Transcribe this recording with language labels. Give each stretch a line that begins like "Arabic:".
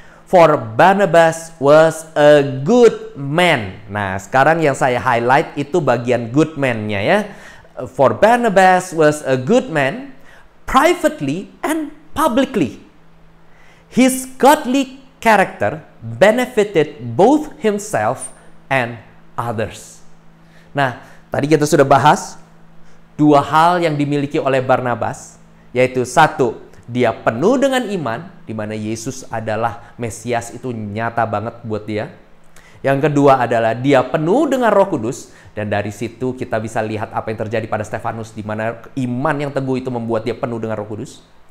English: For Barnabas was a good man.
Indonesian: Nah, sekarang yang saya highlight itu bagian good man-nya ya.
English: For Barnabas was a good man, privately and publicly. His godly character benefited both himself and others.
Indonesian: Nah, tadi kita sudah bahas dua hal yang dimiliki oleh Barnabas, yaitu satu, dia penuh dengan iman, di mana Yesus adalah Mesias, itu nyata banget buat dia. Yang kedua adalah dia penuh dengan Roh Kudus, dan dari situ kita bisa lihat apa yang terjadi pada Stefanus, di mana iman yang teguh itu membuat dia penuh dengan Roh Kudus.